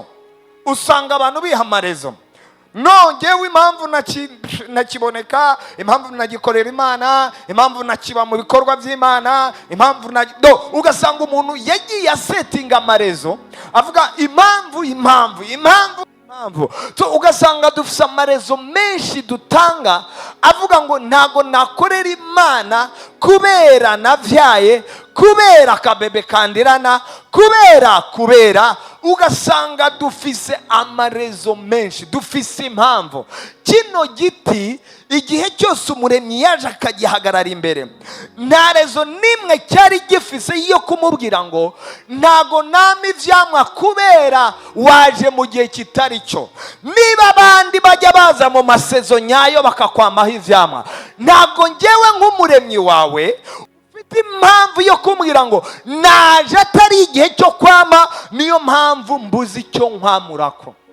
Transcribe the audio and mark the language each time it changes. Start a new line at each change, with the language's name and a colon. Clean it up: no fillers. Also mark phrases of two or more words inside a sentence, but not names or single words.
Kinyarwanda: Usanga abantu biha amarezo. No, ngewe impamvu nakiboneka, impamvu nagikorera Imana, impamvu nakiba mu bikorwa by'Imana, impamvu ugasanga umuntu yagiye asetinga amarezo avuga impamvu. So ugasanga dufise amarezo menshi dutanga avuga ngo ntago nakorera Imana kubera navyaye, kubera kabebe kandirana, kubera ugasanga dufise amarezo menshi, dufise impamvu. Kino giti igihe cyose umuremyi yaje akagihagarara imbere, nta rezo nimwe cyari gifise yo kumubwira ngo ntago nama ivyamwa kubera waje mu gihe kitari cyo. Niba abandi bajya baza mu masezo nyayo bakakwamaho ivyamwa, ntago ngewe nk'umuremyi wawe ufite impamvu yo kumbwira ngo naje atari igihe cyo kwama, niyo mpamvu mbuze icyo nkwamurako.